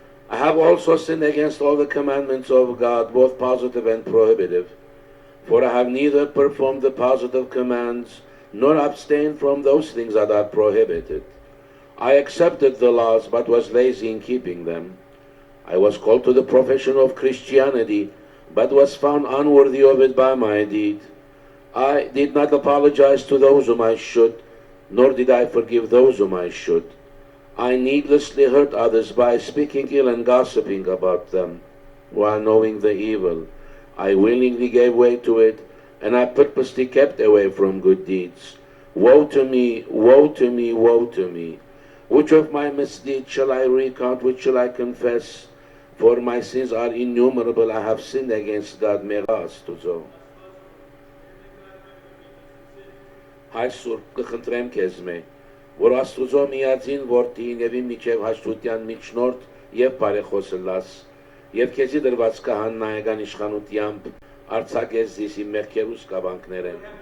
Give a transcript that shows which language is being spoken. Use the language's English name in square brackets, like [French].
[English] I have also sinned against all the commandments of God, both positive and prohibitive, for I have neither performed the positive commands, nor abstained from those things that are prohibited. I accepted the laws, but was lazy in keeping them. I was called to the profession of Christianity, but was found unworthy of it by my deed. I did not apologize to those whom I should, nor did I forgive those whom I should. I needlessly hurt others by speaking ill and gossiping about them, while knowing the evil. I willingly gave way to it, and I purposely kept away from good deeds. Woe to me, woe to me, woe to me! Which of my misdeeds shall I recount, which shall I confess? For my sins are innumerable, I have sinned against God, [Armenian] մեղա Աստուծո։ Հայր Սուրբ, կխնդրեմ քեզ մե, որ Աստուծո միածին որդին եւ իմ միջև հաշտության միջնորդ եւ բարեխոսը լաս, եւ քեզի դրված քահանայական իշխանությամբ արձակես զիս իմ մեղքերուս կավանքները։